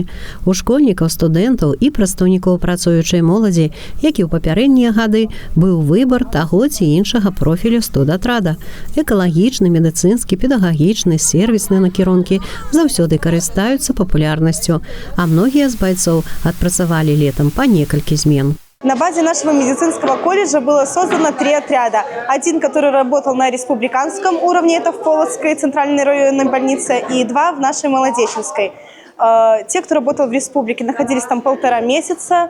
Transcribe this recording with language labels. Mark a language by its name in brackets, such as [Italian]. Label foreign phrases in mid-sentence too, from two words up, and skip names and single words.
[Belarusian] У школьнікаў, студэнтаў і прадстаўнікоў працуючай моладзі, як і ў папярэднія гады, быў выбар таго ці іншага профілю студатрада. Экалагічны, медыцынскі, педагагічны, сервісны накірункі заўсёды карыстаюцца папулярнасцю, [Russian] а многие из бойцов отпрацовали летом по несколько змен. На базе нашего медицинского колледжа было создано 3 отряда. Один, который работал на республиканском уровне, это в Полоцкой центральной районной больнице, и 2 в нашей Молодеченской. Те, кто работал в республике, находились там 1,5 месяца.